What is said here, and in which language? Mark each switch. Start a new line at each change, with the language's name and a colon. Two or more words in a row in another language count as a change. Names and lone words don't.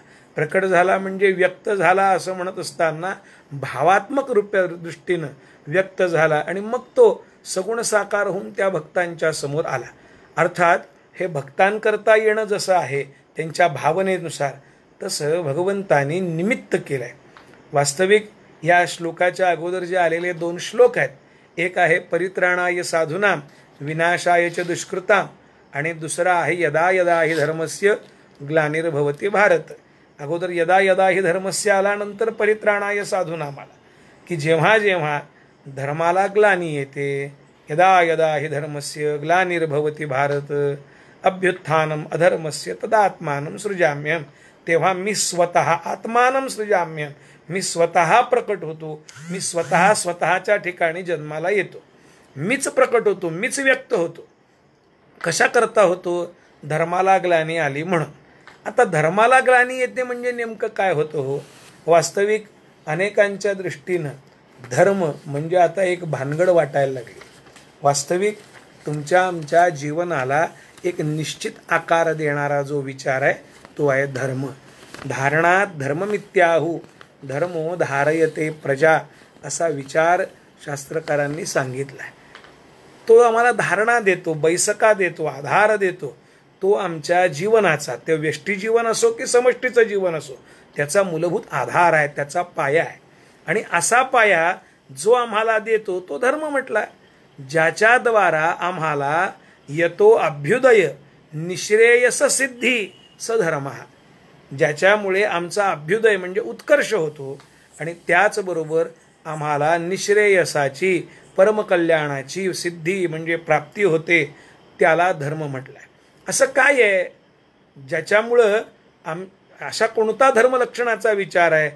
Marathi: प्रकट झाला म्हणजे व्यक्त झाला असं म्हणत असताना भावात्मक दृष्टीनं व्यक्त झाला आणि मग तो सगुण साकार होऊन त्या भक्तांच्या समोर आला. अर्थात हे भक्तांकरता येणं जसं आहे त्यांच्या भावनेनुसार तसं भगवंतानी निमित्त केलं आहे. वास्तविक या श्लोकाच्या अगोदर जे आलेले 2 श्लोक आहेत, एक आहे
Sanskrit: परित्राणाय साधूनां विनाशाय च दुष्कृतां
Marathi: आणि दुसरा आहे
Sanskrit: यदा यदा हि धर्मस्य ग्लानिर्भवति भारत.
Marathi: अगोदर
Sanskrit: यदा यदा हि धर्मस्य
Marathi: आल्यानंतर
Sanskrit: परित्राणाय साधूनां
Marathi: आला की जेव्हा जेव्हा धर्माला ग्लानी येते,
Sanskrit: यदा यदा हि धर्मस्य ग्लानिर्भवति भारत अभ्युत्थानम अधर्मस्य तदात्मानं सृजाम्यहं,
Marathi: तेव्हा मी स्वतः
Sanskrit: आत्मानं सृजाम्यहं,
Marathi: मी स्वतः प्रकट होतो, मी स्वतःच्या ठिकाणी जन्माला येतो, मीच प्रकट होतो, मीच व्यक्त होतो. कशा करता होतो? धर्माला ग्लानी आली म्हणून. आता धर्माला ग्लानी येते म्हणजे नेमकं काय होतं हो? वास्तविक अनेकांच्या दृष्टीनं धर्म म्हणजे आता एक भानगड वाटायला लागली. वास्तविक तुमच्या आमच्या जीवनाला एक निश्चित आकार देणारा जो विचार आहे तो आहे धर्म.
Sanskrit: धारणात धर्ममित्याहू धर्मो धारयते प्रजा
Marathi: असा विचार शास्त्रकारांनी सांगितला आहे. तो आम्हाला धारणा देतो, बैसका देतो, आधार देतो, तो आमच्या जीवनाचा, ते व्यष्टी जीवन असो की समष्टीचं जीवन असो, त्याचा मूलभूत आधार आहे, त्याचा पाया आहे. आणि असा पाया जो आम्हाला देतो तो धर्म म्हटला. ज्याच्याद्वारा आम्हाला
Sanskrit: यतो अभ्युदय निश्रेयस सिद्धी स धर्म,
Marathi: ज्याच्यामुळे आमचा अभ्युदय म्हणजे उत्कर्ष होतो आणि त्याचबरोबर आम्हाला निश्रेयसाची, परमकल्याणाची सिद्धी म्हणजे प्राप्ती होते, त्याला धर्म म्हटलाय. असं काय आहे ज्याच्यामुळं अशा कोणता धर्मलक्षणाचा विचार आहे?